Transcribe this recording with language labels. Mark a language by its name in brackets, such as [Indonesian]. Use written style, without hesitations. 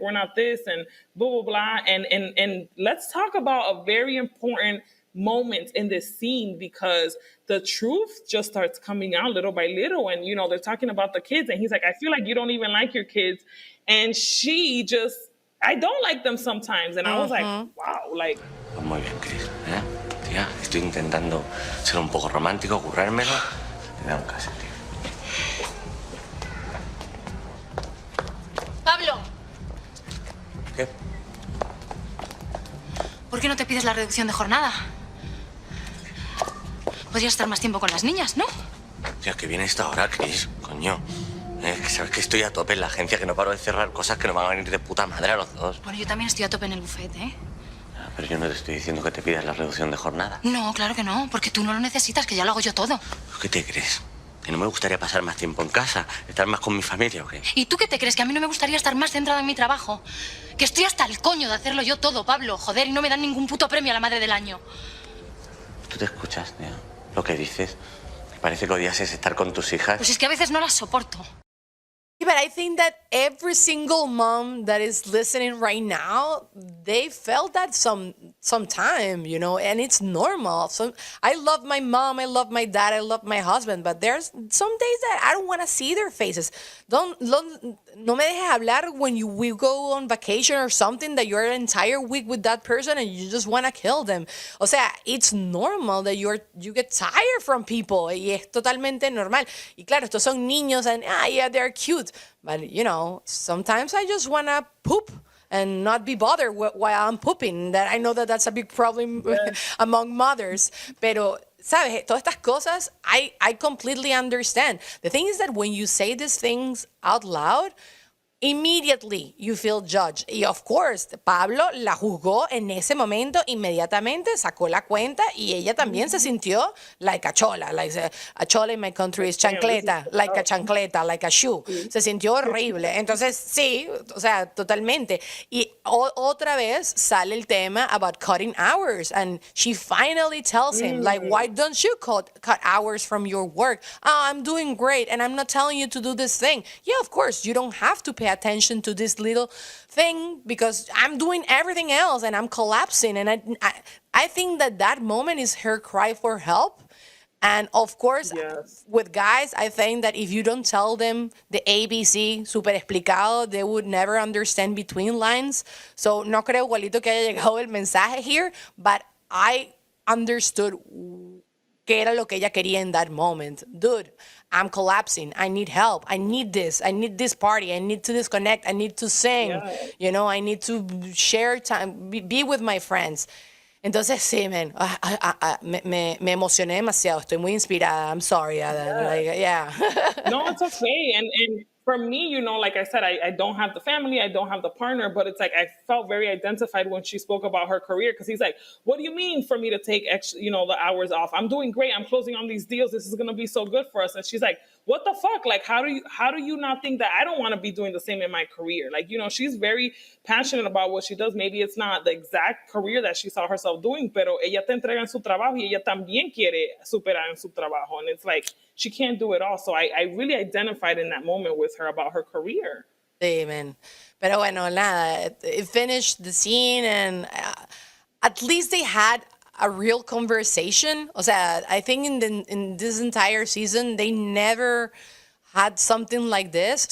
[English] We're not this, and blah, blah, blah. And let's talk about a very important moment in this scene, because the truth just starts coming out little by little. And, they're talking about the kids, and he's like, I feel like you don't even like your kids. And she just, I don't like them sometimes. And I was like, wow, like. [Spanish] Muy bien, Cris, ¿eh? Tía, estoy intentando ser un poco romántico, currármelo. Te da un caso, tío. Pablo. ¿Qué? ¿Por qué no te pides la reducción de jornada? Podrías estar más tiempo con las niñas, ¿no? Tía, que viene esta hora, Cris, coño. Que sabes que estoy a tope en la agencia, que no paro de cerrar cosas que nos van a venir de puta madre a los dos. Bueno, yo también estoy a tope en el buffet, ¿eh? Pero yo no te estoy diciendo que te pidas la reducción de jornada. No, claro que no, porque tú no lo necesitas, que ya lo hago yo todo. ¿Qué te crees? ¿Que no me gustaría pasar más tiempo en casa? ¿Estar más con mi familia o qué? ¿Y tú qué te crees? ¿Que a mí no me gustaría estar más centrada en mi trabajo? Que estoy hasta el coño de hacerlo yo todo, Pablo. Joder, y no me dan ningún puto premio a la madre del año. ¿Tú te escuchas, tío? Lo que dices. Parece que odias es estar con tus hijas. Pues es que a veces no las soporto. [English] Yeah, but I think that every single mom that is listening right now, they felt that sometime, and it's normal. So I love my mom, I love my dad, I love my husband, but there's some days that I don't want to see their faces. [Spanish] No me dejes hablar [English] when we go on vacation or something that you're an entire week with that person and you just want to kill them. [Spanish] O sea, [English] it's normal that you get tired from people [Spanish] y es totalmente normal. Y claro, estos son niños [English] and yeah, they're cute. But, sometimes I just want to poop and not be bothered while I'm pooping. That I know that that's a big problem among mothers. [Spanish] Pero, ¿sabes? Todas estas cosas, [English] I completely understand. The thing is that when you say these things out loud, immediately you feel judged. [Spanish] Y [English] of course, [Spanish] Pablo la juzgó en ese momento, inmediatamente sacó la cuenta y ella también se sintió [English] like a chola. Like a chola in my country is chancleta, like a chancleta, like a shoe. [Spanish] Se sintió horrible. Entonces, sí, o sea, totalmente. Y otra vez sale el tema [English] about cutting hours. And she finally tells him, like, why don't you cut hours from your work? Oh, I'm doing great and I'm not telling you to do this thing. Yeah, of course, you don't have to pay attention to this little thing because I'm doing everything else and I'm collapsing. And I think that moment is her cry for help. And of course, with guys, I think that if you don't tell them the ABC super explicado, they would never understand between lines. [Spanish] So no creo, igualito, que haya llegado el mensaje [English] here, but I understood [Spanish] qué era lo que ella quería [English] in that moment. Dude, I'm collapsing. I need help. I need this. I need this party. I need to disconnect. I need to sing. I need to share time, be with my friends. [Spanish] Entonces, sí, man, me emocioné demasiado. Estoy muy inspirada. [English] I'm sorry. Yeah. No, it's okay. And for me, like I said, I don't have the family, I don't have the partner, but it's like I felt very identified when she spoke about her career because he's like, what do you mean for me to take extra, the hours off? I'm doing great. I'm closing on these deals. This is going to be so good for us. And she's like, what the fuck? Like, how do you not think that I don't want to be doing the same in my career? Like, she's very passionate about what she does. Maybe it's not the exact career that she saw herself doing, [Spanish] pero ella te entrega en su trabajo [English] y ella también quiere superar en su trabajo. And it's like, she can't do it all. So I really identified in that moment with her about her career. [Spanish] Sí, man. Pero bueno, nada, [English] it finished the scene and at least they had a real conversation. O sea, I think in this entire season, they never had something like this.